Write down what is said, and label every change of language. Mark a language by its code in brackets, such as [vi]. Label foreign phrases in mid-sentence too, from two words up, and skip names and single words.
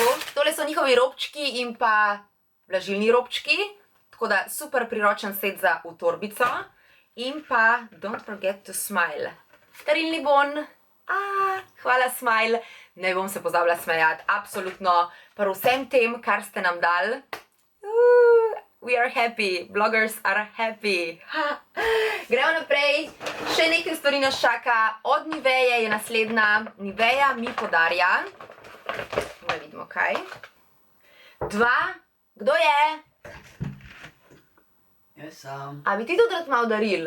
[sl] Tole so njihovi robčki in pa vlažilni robčki. Tako da super priročen set za v torbico. In pa Don't Forget to Smile. Darilni bon. Hvala Smile. Ne bom se pozabila smejati. Absolutno. Pri vsem tem, kar ste nam dali. [en] We are happy. Bloggers are happy. [sl] Gremo naprej. Še nekaj stvari nas čaka. Od Niveje je naslednja. Niveja mi podarja. Da vidimo kaj. 2. Kdo je? Jaz sam. A bi ti tudi rad malo daril?